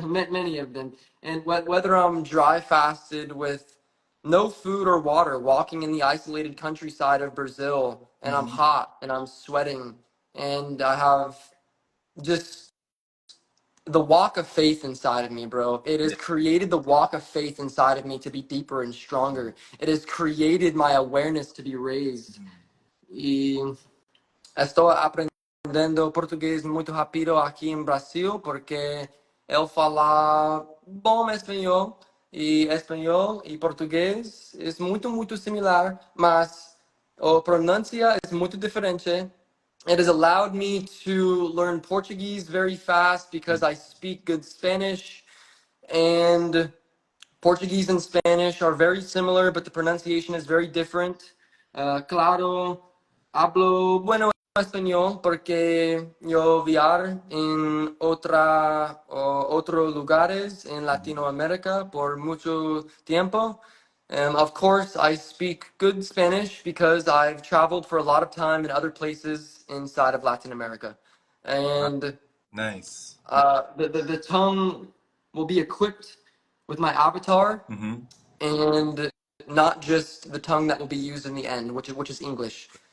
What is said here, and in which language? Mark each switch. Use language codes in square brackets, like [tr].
[en] them, many of them, and whether I'm dry fasted with no food or water, walking in the isolated countryside of Brazil, and I'm Hmm. hot and I'm sweating, and I have just the walk of faith inside of me, bro. It has Yeah. created the walk of faith inside of me to be deeper and stronger. It has created my awareness to be raised. [pt] Y estou aprendendo português muito rápido aqui em Brasil porque eu falo bom espanhol e português é muito similar, mas a pronúncia é muito diferente. [en] It has allowed me to learn Portuguese very fast because I speak good Spanish, and Portuguese and Spanish are very similar, but the pronunciation is very different. [es] Claro, hablo bueno español porque yo viajar en otros lugares en Latinoamérica por mucho tiempo. [en] Of course, I speak good Spanish because I've traveled for a lot of time in other places inside of Latin America. Wow. And Nice. the tongue will be equipped with my avatar, Hmm. and not just the tongue that will be used in the end, which is English.